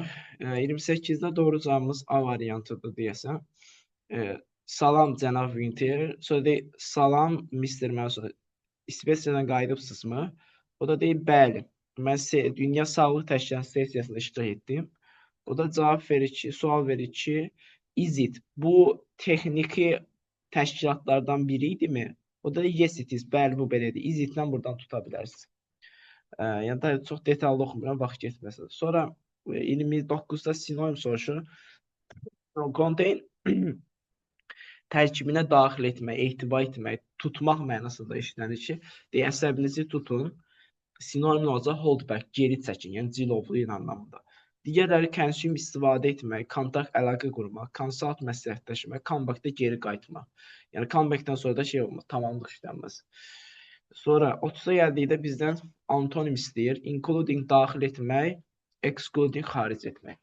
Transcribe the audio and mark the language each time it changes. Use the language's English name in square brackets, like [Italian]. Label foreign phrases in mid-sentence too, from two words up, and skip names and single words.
[Azerbaijani] 28-də doğru cavabımız A variantıdır deyəsən. Salam cənab Winter. Sonra deyir, salam Mr. Mouser. İsveçrədən qayıdıbsınızmı? O da deyir, bəli. Mən Dünya Sağlıq Təşkilatı sessiyasında iştirak etdim. O da cavab verir ki, sual verir ki, [English] is it? [Azerbaijani] Bu texniki təşkilatlardan biri idimi? O da [English] yes it is. [Azerbaijani] Bəli, bu belədir. [English] Is it- [Azerbaijani] dən buradan tuta bilərsiniz. Yəni da çox detallı oxumuram, vaxt getməsin. Sonra 29-da sinonim soruşur. Contain tərkibinə daxil etmək, ehtiva etmək, tutmaq mənasında işlənir ki, əsəbinizi tutun. Sinonim olacaq [English] hold back, [Azerbaijani] geri çəkin, yəni cilovlayın anlamında. Digərləri consume istifadə etmək, kontakt əlaqə qurmaq, consult məsləhətləşmək, comeback-da geri qayıtmaq. Yəni comeback-dan sonra da şey olmaz, tamamlıq işlənməz. Sonra 30-a gəldikdə bizdən antonim istəyir. Including daxil etmək, excluding xaric etmək.